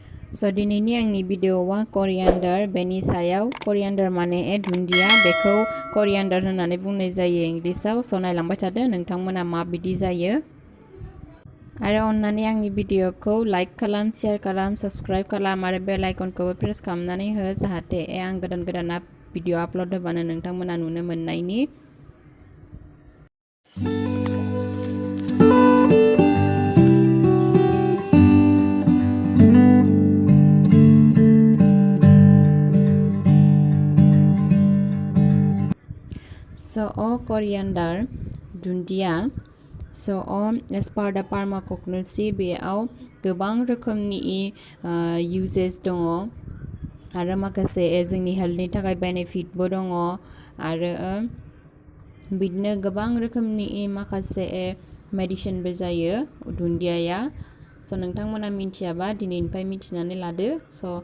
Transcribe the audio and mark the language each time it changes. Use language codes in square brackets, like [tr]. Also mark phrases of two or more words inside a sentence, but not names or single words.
[brx] So dinini आंनि भिडिअ'आ coriander बेनि सायाव coriander माने dhundiya बेखौ coriander होननानै बुंनाय जायो इंग्लिशआव स नायलांबाय थादो नोंथांमोना मा बिदि जायो आरो अन्नानै आंनि भिडिअ'खौ लाइक खालाम शेयार खालाम सब्सक्राइब खालाम आरो [en] bell iconkhaubo [brx] प्रेस खालामनानै हो जाहाथे आं गोदान भिडिअ आपल'ड होबानो नोंथांमोना नुनो मोननायनि [en] So coriander dhundiya so as per the permaculture [brx] बेयाव गोबां रोखोमनि uses दङ आरो माखासे जोंनि हेल्थनि थाखाय बेनिफिटबो दङ आरो बिदिनो गोबां रोखोमनि माखासे मेडिसिनबो जायो धुन्दियाया स नोंथांमोना मिथियाबा दिनैनिफ्राय मिथिनानै लादो स